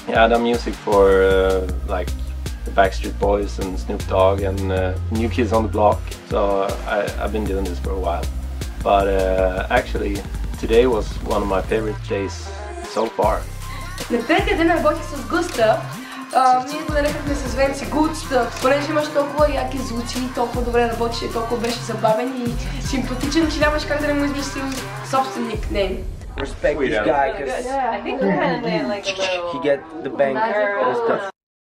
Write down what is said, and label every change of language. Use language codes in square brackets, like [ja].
[en] Yeah, I've done music for like the Backstreet Boys and Snoop Dogg and New Kids on the Block. So I've been doing this for a while. But actually, today was one of my favorite days so far. [bg] На третия ден работих с Густав. Ние го нарекахме с Венци Густав, понеже имаш толкова яки звуци, толкова добре работиш и толкова беше забавен и симпатичен, че нямаш как да не му измислим собствен никнейм. [en] Respect this guy because he get the bank and stuff.